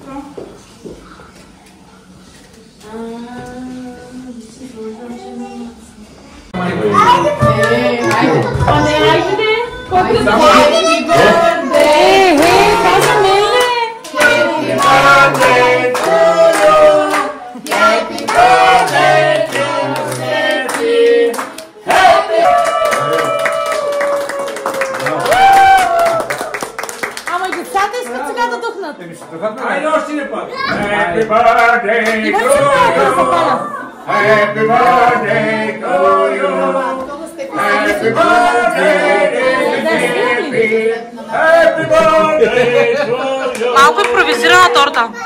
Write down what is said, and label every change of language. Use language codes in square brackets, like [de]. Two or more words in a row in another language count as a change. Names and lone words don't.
[bg] Ама и децата искат сега да духнат. Айде още не път! [en] Happy birthday to you! Happy birthday to you! Happy birthday, happy! Happy birthday to you! [bg] Малко импровизирана торта.